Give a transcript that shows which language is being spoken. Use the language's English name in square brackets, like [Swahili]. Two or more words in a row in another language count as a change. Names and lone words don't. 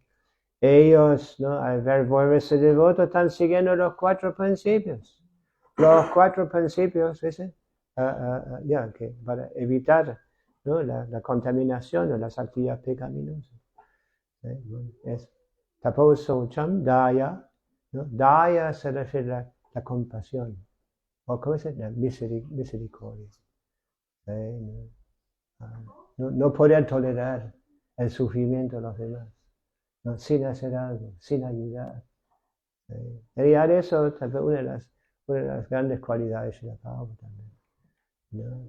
[Spanish] Ellos, ¿no? Al ver volverse devotos, están siguiendo los 4 principios. Los 4 principios, ¿sí? Que para evitar, ¿no? la contaminación o las actividades pecaminosas. Bueno, es [Sanskrit] तपो शौचम् दया, [Spanish] ¿no? Daya se refiere a la compasión, o ¿cómo se llama? Misericordia. No poder tolerar el sufrimiento de los demás, ¿no? Sin hacer algo, sin ayudar. Y eso es una de las grandes cualidades de la Prabhupada también, ¿no?